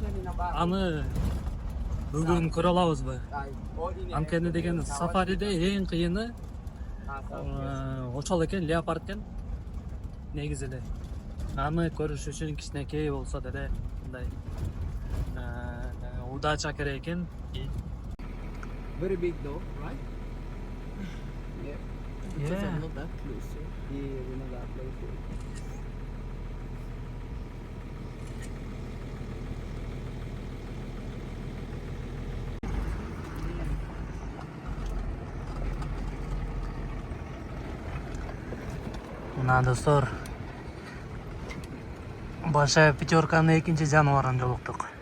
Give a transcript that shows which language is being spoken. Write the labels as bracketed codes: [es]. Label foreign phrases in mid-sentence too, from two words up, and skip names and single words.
[ky] Аны бүгүн көрө алабызбы? Анткени деген сафариде эң кыйыны ошол экен, леопард экен. Негизи эле. аны көрүш үчүн кичинекей болсо деле мындай удача керек экен. [en] Very big though, right? Yeah. Yeah. I'm not that close. Yeah, we're not that close. [ky] Мына достор, [ru] Большая пятерканын [ky] экинчи жаныбарын жолуктук.